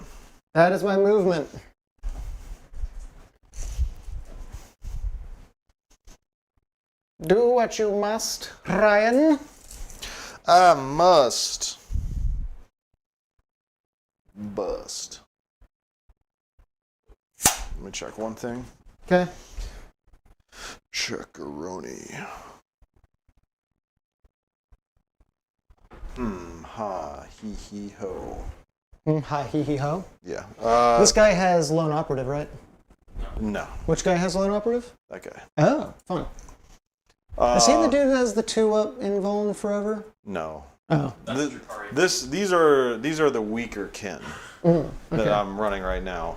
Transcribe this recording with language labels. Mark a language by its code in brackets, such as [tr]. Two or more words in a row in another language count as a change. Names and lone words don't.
[en] That is my movement. Do what you must, Ryan. I must bust. Let me check one thing. Okay. Checkaroni. Ha, he, ho. Hi, hee hee ho. Yeah. This guy has lone operative, right? No, Which guy has lone operative? that guy. Oh, fun. Is he the dude who has the 2-up invuln forever? No. Oh. That's Drukhari. These are the weaker kin Okay. that I'm running right now.